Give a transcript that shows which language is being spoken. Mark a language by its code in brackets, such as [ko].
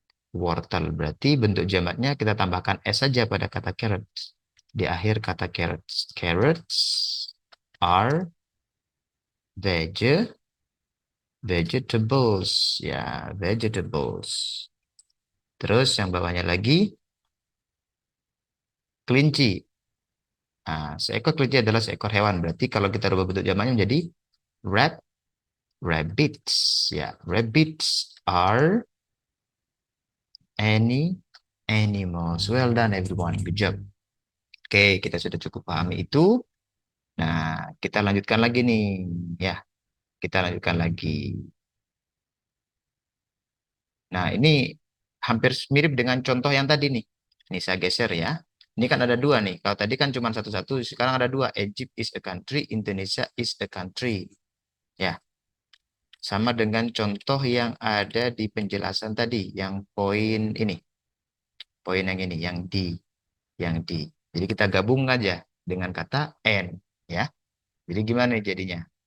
[id] Wortel berarti bentuk jamaknya kita tambahkan s saja pada kata carrots. Di akhir kata carrots. [en] Carrots are vegetables. [id] Ya, vegetables. Terus yang bawahnya lagi kelinci. Nah, seekor kelinci adalah seekor hewan. Berarti kalau kita rubah bentuk jamaknya menjadi rat, rabbits. [en] Ya, rabbits are any animals. Well done everyone. Good job. [id] Oke, kita sudah cukup pahami itu. Nah, kita lanjutkan lagi nih. Ya, kita lanjutkan lagi. Nah, ini hampir mirip dengan contoh yang tadi nih. Ini saya geser ya. Ini kan ada dua nih. Kalau tadi kan cuma satu-satu, sekarang ada dua. [en] Egypt is a country, Indonesia is a country. [id] Ya, sama dengan contoh yang ada di penjelasan tadi, yang poin ini. Poin yang ini, yang di. Jadi kita gabung aja dengan kata and, ya. Jadi gimana nih jadinya?